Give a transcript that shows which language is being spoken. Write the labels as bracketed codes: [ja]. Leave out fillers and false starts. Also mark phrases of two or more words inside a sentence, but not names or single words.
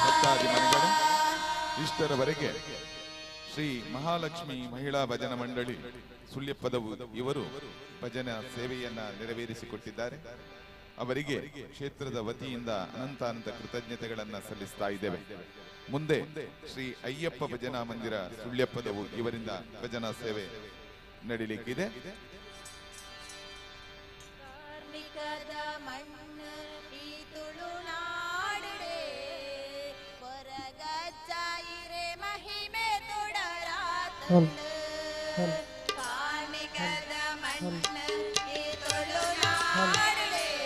[kn] ಭಜನಾದಿ ಮನೆಗಳು ಇಷ್ಟರವರೆಗೆ ಶ್ರೀ ಮಹಾಲಕ್ಷ್ಮಿ ಮಹಿಳಾ ಭಜನಾ ಮಂಡಳಿ ಸುಳ್ಯಪ್ಪದವು ಇವರು ಭಜನಾ ಸೇವೆಯನ್ನ ನೆರವೇರಿಸಿಕೊಟ್ಟಿದ್ದಾರೆ. ಅವರಿಗೆ ಕ್ಷೇತ್ರದ ವತಿಯಿಂದ ಅನಂತ ಕೃತಜ್ಞತೆಗಳನ್ನ ಸಲ್ಲಿಸ್ತಾ ಇದ್ದೇವೆ. ಮುಂದೆ ಶ್ರೀ ಅಯ್ಯಪ್ಪ ಭಜನಾ ಮಂದಿರ ಸುಳ್ಯಪ್ಪದವು ಇವರಿಂದ ಭಜನಾ ಸೇವೆ ನಡೀಲಿಕ್ಕಿದೆ. [tcy] ಕಾರ್ಣಿಕದ ಮಣ್ಣು ಈ ತುಳುನಾಡಿಡೆ ಹೊರಗಚ್ಚಾಯಿರೆ ಮಹಿಮೆ ತುಡರಾತ ಕಾರ್ಣಿಕದ ಮಣ್ಣು ಈ ತುಳುನಾಡಿಡೆ